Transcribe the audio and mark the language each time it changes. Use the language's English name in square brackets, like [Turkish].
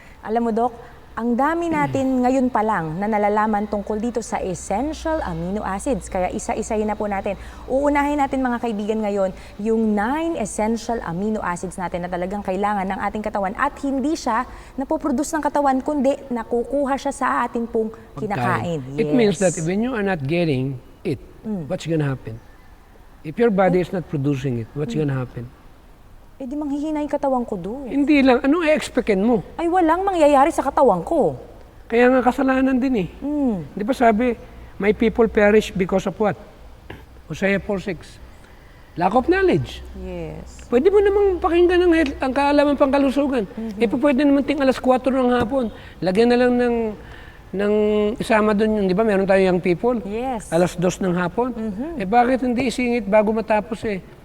[Filipino] Alam mo, Doc, ang dami natin ngayon pa lang na nalalaman tungkol dito sa essential amino acids. Kaya isa-isahin na po natin. Uunahin natin mga kaibigan ngayon yung 9 essential amino acids natin na talagang kailangan ng ating katawan at hindi siya napoproduce ng katawan kundi nakukuha siya sa ating pong kinakain. [English] It means that when you are not getting it, what's gonna happen? If your body is not producing it, what's gonna happen? [Filipino] Eh di manghihina yung katawan ko doon. Hindi lang, ano i-expectin mo? Ay walang mangyayari sa katawan ko. Kaya nga kasalanan din eh. Di ba sabi, [English] my people perish because of what? Hosea 4:6. Lack of knowledge. Yes. [Filipino] Pwede mo namang pakinggan ang kaalaman pang kalusugan. Eh pwede naman ting alas 4 ng hapon. Lagyan na lang ng isama doon yung, di ba, meron tayo young people. Yes. Alas 2 ng hapon. Eh bakit hindi isingit bago matapos eh?